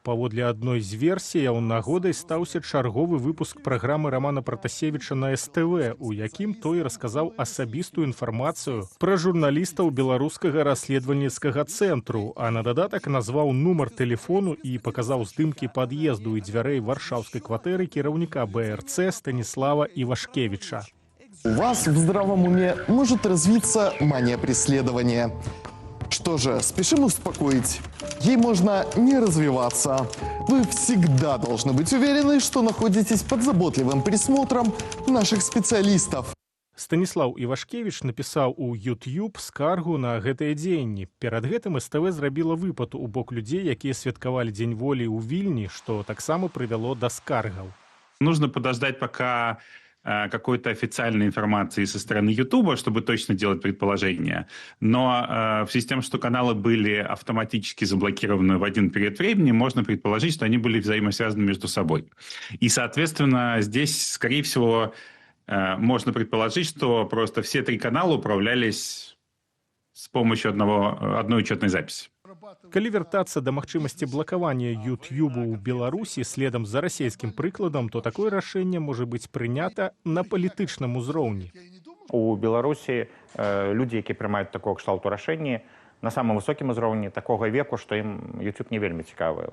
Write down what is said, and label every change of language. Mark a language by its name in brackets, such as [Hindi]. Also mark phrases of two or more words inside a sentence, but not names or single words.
[Belarusian] Паводле адной з версіяў, нагодай стаўся чарговы выпуск праграмы Рамана Пратасевіча на СТВ, у якім той расказаў асабістую інфармацыю пра журналістаў беларускага расследавальніцкага цэнтру, а на дадатак назваў нумар тэлефону і паказаў здымкі пад'езду і дзвярэй варшаўскай кватэры кіраўніка БРЦ Станіслава Івашкевіча. [Russian] У вас в здравом уме может развиться мания преследования. Что же, спешим успокоить. Ей можно не развиваться. Вы всегда должны быть уверены, что находитесь под заботливым присмотром наших специалистов. [Belarusian] Станіслаў Івашкевіч напісаў у YouTube скаргу на гэтыя дзеянні. Перад гэтым СТВ зрабіла выпад у бок людзей, якія святкавалі Дзень волі ў Вільні, што таксама прывяло да скаргаў. [Russian] Нужно подождать, пока какой-то официальной информации со стороны Ютуба, чтобы точно делать предположения. Но в связи с тем, что каналы были автоматически заблокированы в один период времени, можно предположить, что они были взаимосвязаны между собой. И, соответственно, здесь, скорее всего, можно предположить, что просто все 3 канала управлялись с помощью одной учетной записи. [Belarusian] Калі вяртацца да магчымасці блакавання Ютьюбу ў Беларусі следам за расійскім прыкладам, то такое рашэнне можа быць прынята на палітычным узроўні. У Беларусі людзі, якія прымаюць такого кшталту рашэнні, на самым высокім узроўні такога веку, што ім YouTube не вельмі цікавы.